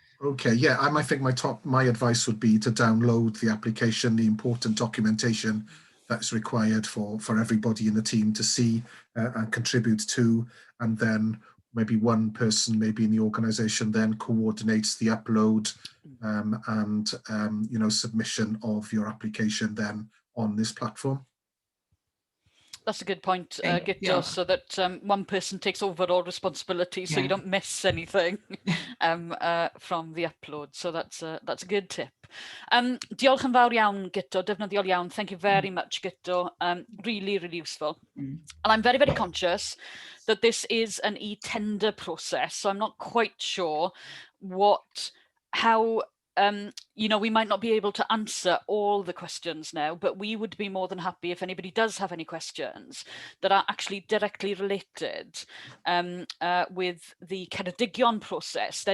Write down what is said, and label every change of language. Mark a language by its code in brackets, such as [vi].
[en] Okay, yeah, I think my advice would be to download the application, the important documentation that's required for everybody in the team to see and contribute to, and then maybe one person, maybe in the organisation, then coordinates the upload and submission of your application then on this platform. That's a good point, Gyda, so that one person takes overall responsibility, so you don't miss anything from the upload. So that's a good tip. [cy] Diolch yn fawr iawn, Gyda, defnyddiol iawn. [en] Thank you very much, Gyda. Really, really useful. And I'm very, very conscious that this is an eTender process, so I'm not quite sure how we might not be able to answer all the questions now, but we would be more than happy if anybody does have any questions that are actually directly related with the Ceredigion process.